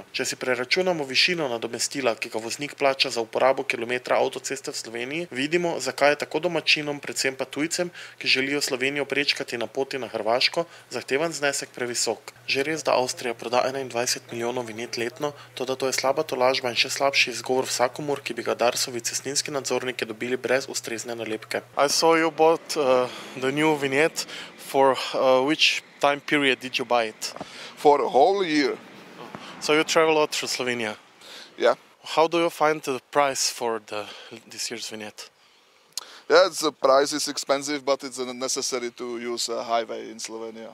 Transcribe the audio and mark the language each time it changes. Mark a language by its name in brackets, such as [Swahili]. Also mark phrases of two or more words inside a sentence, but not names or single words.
[Slovenian] Če si preračunamo višino nadomestila, ki ga voznik plača za uporabo kilometra avtoceste v Sloveniji, vidimo, zakaj je tako domačinom, predvsem pa tujcem, ki želijo Slovenijo prečkati na poti na Hrvaško, zahtevan znesek previsok. Že res, da Avstrija proda 21 milijonov vinjet letno, toda to je slaba tolažba in še slabši izgovor vsakomur, ki bi ga Darsovi cestninski nadzorniki dobili brez ustrezne nalepke. [English] I saw you bought the new vignette. For which time period did you buy it? For a whole year. So you travel a lot through Slovenia? Yeah. How do you find the price for this year's vignette? Yeah, the price is expensive, but it's necessary to use a highway in Slovenia.